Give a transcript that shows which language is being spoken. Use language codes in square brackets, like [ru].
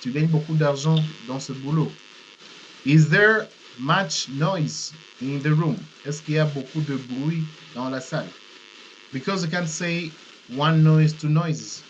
[fr] Tu gagnes beaucoup d'argent dans ce boulot? [en] Is there much noise in the room? [fr] Est-ce qu'il y a beaucoup de bruit dans la salle? [en] Because you can't say one noise, two noises.